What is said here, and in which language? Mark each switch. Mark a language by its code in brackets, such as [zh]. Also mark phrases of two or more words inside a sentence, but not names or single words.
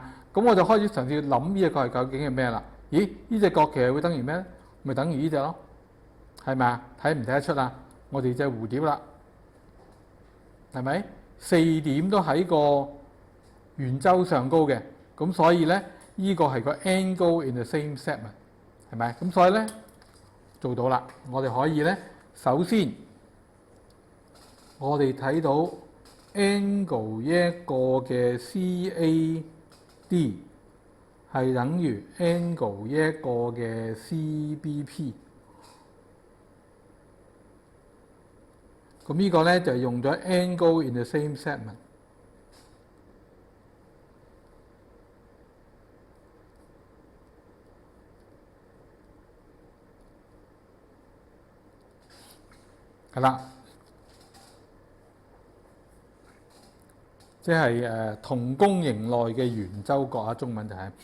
[yue] 咁我就開始嘗試諗呢隻角係究竟係咩啦？咦，呢隻角其實會等於咩？咪等於呢隻咯，係咪啊？睇唔睇得出啊？我哋隻蝴蝶啦，係咪？4點都喺個圓周上高嘅，咁所以咧，呢個係個 [en] angle in the same segment， [yue] 係咪？咁所以咧做到啦，我哋可以咧，首先我哋睇到 angle 一個嘅 CAD。係等於 angle 呢一個嘅 CBP。咁呢個咧就係用咗 [en] angle in the same segment。 [yue] 係啦，即係同弓形內嘅圓周角啊，中文就係。